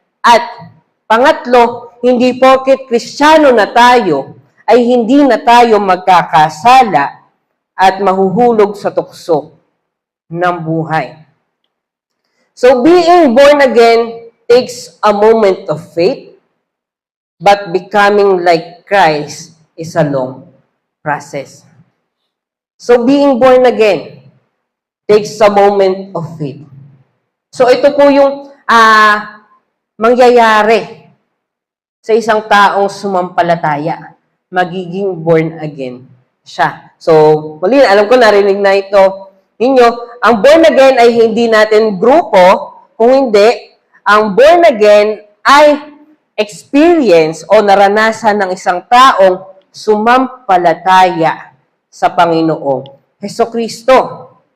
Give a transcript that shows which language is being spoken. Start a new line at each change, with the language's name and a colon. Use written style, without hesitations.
Filipino: At pangatlo, hindi porket Kristiyano na tayo ay hindi na tayo magkakasala at mahuhulog sa tukso ng buhay.
English: So being born again takes a moment of faith, but becoming like Christ is a long process. So being born again takes a moment of faith.
Filipino: So ito po yung mangyayari sa isang taong sumampalataya. Magiging born again siya. So, muli, alam ko narinig na ito ninyo. Ang born again ay hindi natin grupo, kung hindi, ang born again ay experience o naranasan ng isang taong sumampalataya sa Panginoong Hesukristo.